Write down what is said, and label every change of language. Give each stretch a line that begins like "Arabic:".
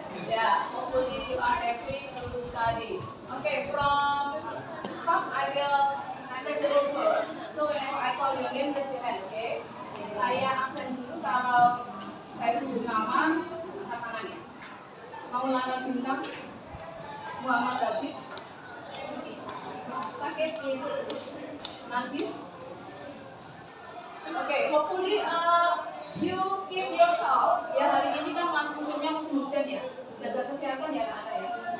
English: Yeah, hopefully you are happy to study. Okay, from the start I will take the roll first. So whenever I call your name, raise your hand, okay?
Indonesian: Saya absen dulu kalau saya sebut nama, angkat tangannya. Maulana Bintang, Muhammad Habib, Sakit, Nadif.
English: Okay, hopefully you keep your health.
Indonesian: Ya, hari ini kan musimnya musim hujan ya. Jaga kesehatan ya anak-anak ya.